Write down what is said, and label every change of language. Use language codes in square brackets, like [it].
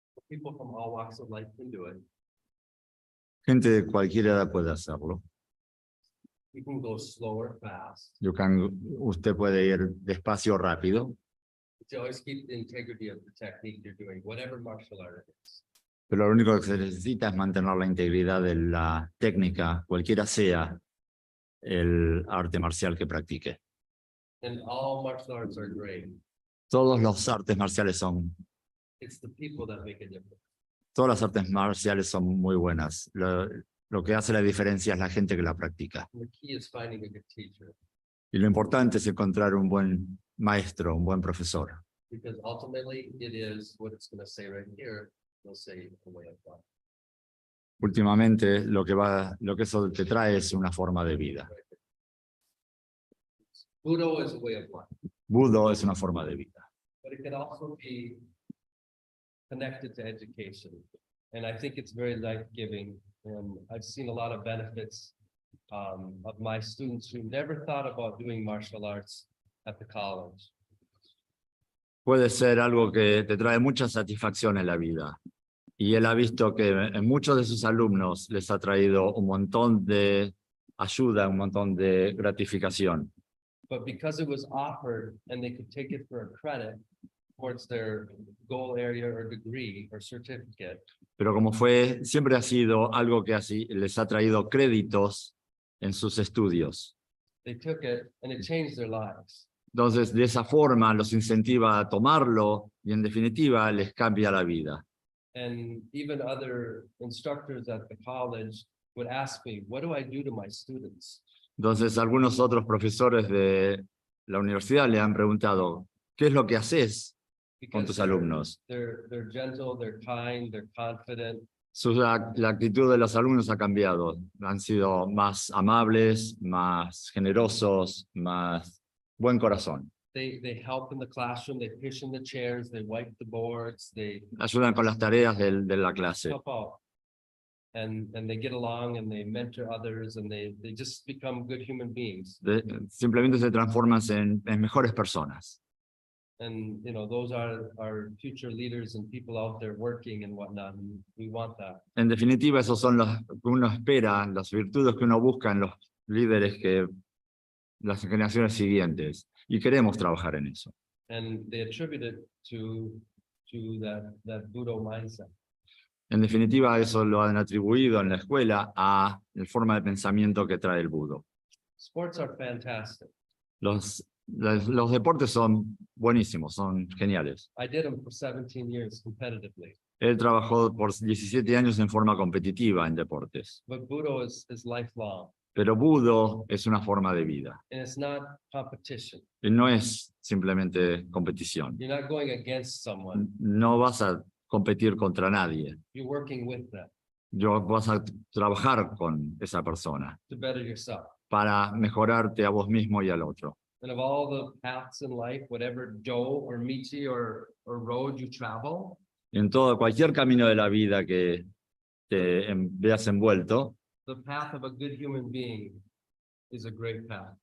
[en] people from all walks of life can do it. [es] Gente de cualquier edad puede hacerlo. [en] You can go slower, fast. [es] Usted puede ir despacio o rápido, [en] To always keep the integrity of the technique you're doing, whatever martial art it is. [es] pero lo único que se necesita es mantener la integridad de la técnica, cualquiera sea el arte marcial que practique. [en] And all martial arts are great. [es] Todos los artes marciales [en] It's the people that make a difference. [es] todas las artes marciales son muy buenas. Lo que hace la diferencia es la gente que la practica. [en] And the key is finding a good teacher, [es] Y lo importante es encontrar un buen maestro, un buen profesor. [en] because ultimately it is what it's going to say right here. They'll say a way of life. [es] Últimamente lo que eso te trae es una forma de vida. [en] Budo is a way of life, [es] Budo es una forma de vida. [en] but it can also be connected to education. And I think it's very life-giving. And I've seen a lot of benefits of my students who never thought about doing martial arts at the college. [es] Puede ser algo que te trae mucha satisfacción en la vida. Y él ha visto que en muchos de sus alumnos les ha traído un montón de ayuda, un montón de gratificación. [en] But because it was offered and they could take it for a credit towards their goal area or degree or certificate, [es] Pero como siempre ha sido algo que así les ha traído créditos en sus estudios. [en] they took it and it changed their lives. [es] Entonces, de esa forma los incentiva a tomarlo y en definitiva les cambia la vida. [en] And even other instructors at the college would ask me, what do I do to my students? [es] Entonces, algunos otros profesores de la universidad le han preguntado, ¿qué es lo que haces con [en] Because [es] tus alumnos? [en] they're gentle, they're kind, they're confident. [es] La actitud de los alumnos ha cambiado. Han sido más amables, más generosos, más buen corazón. [en] They help in the classroom, they push in the chairs, they wipe the boards, they [es] Ayudan con las tareas de la clase. [en] help out. And they get along and they mentor others and they just become good human beings. [es] Simplemente se transforman en mejores personas. [en] And, you know, those are our future leaders and people out there working and whatnot. And we want that. [es] En definitiva, esos son los que uno espera, las virtudes que uno busca en los líderes las generaciones siguientes. Y queremos trabajar en eso. [en] And they attribute it to that Budo mindset. [es] En definitiva, eso lo han atribuido en la escuela a la forma de pensamiento que trae el budo. [en] Sports are fantastic. [es] Los deportes son buenísimos, son geniales. [en] I did them for 17 years competitively, [es] Él trabajó por 17 años en forma competitiva en deportes. [en] but Budo is lifelong [es] Pero budo es una forma de vida. [en] and it's not competition. [es] Y no es simplemente competición. [en] You're not going against someone, [es] No vas a competir contra nadie. [en] you're working with them [es] Vas a trabajar con esa persona [en] to better yourself. [es] para mejorarte a vos mismo y al otro. [en] And of all the paths in life, whatever do or michi or road you travel, [es] En cualquier camino de la vida que te veas envuelto, [en] the path of a good human being is a great path.